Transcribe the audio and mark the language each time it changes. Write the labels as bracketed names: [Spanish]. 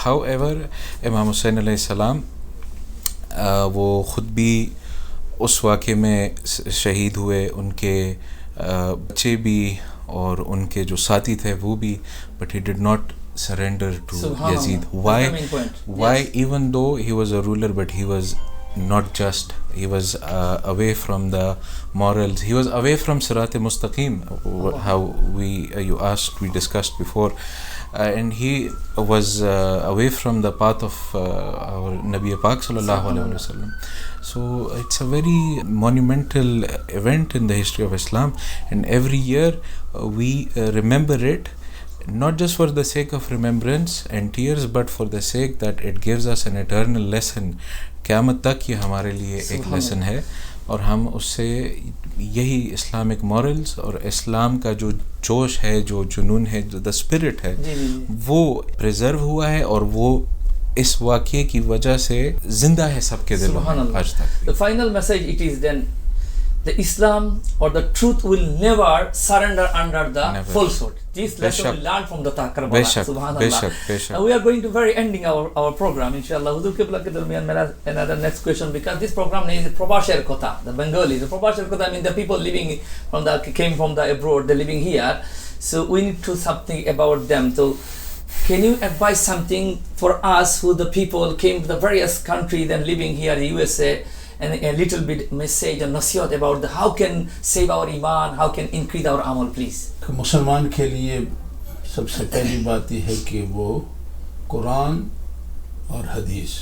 [English] However, [Urdu] Imam Hussain alayhi salam وہ خود بھی اس واقعے میں شہید ہوئے, ان کے بچے بھی اور ان کے جو ساتھی تھے وہ بھی, [English] but he did not surrender to Yazid. Why? Even though he was a ruler, but he was not just. He was away from the morals. He was away from Sirat Mustaqim. How you asked, we discussed before, and he was away from the path of our Nabi Pak sallallahu alaihi wasallam. So it's a very monumental event in the history of Islam, and every year we remember it, not just for the sake of remembrance and tears, but for the sake that it gives us an eternal lesson. [Urdu] قیامت تک یہ ہمارے لیے ایک lesson ہے, اور ہم اس سے یہی اسلامک مورلز اور اسلام کا جو جوش ہے, جو جنون ہے, جو دا اسپرٹ ہے, وہ پریزرو ہوا ہے, اور وہ اس واقعے کی وجہ سے زندہ ہے سب کے دلوں میں آج تک. [English] The final message it is then the Islam or the truth will never surrender under the falsehood. This lesson we learn from the Karbala. Subhanallah. We are going to very ending our program, inshallah. [Urdu] Huzur Qibla ke darmiyan mera [English] another next question, because this program name is Probashir Kota, the Bengali. The Probashir Kota means the people living from the came from the abroad, they're living here. So we need to something about them. So can you advise something for us who the people came to the various countries and living here in USA, and a little bit message and nasihat about how can save our iman, how can increase our amal, please? [Urdu] مسلمان کے لیے سب سے پہلی بات یہ ہے کہ وہ قرآن اور حدیث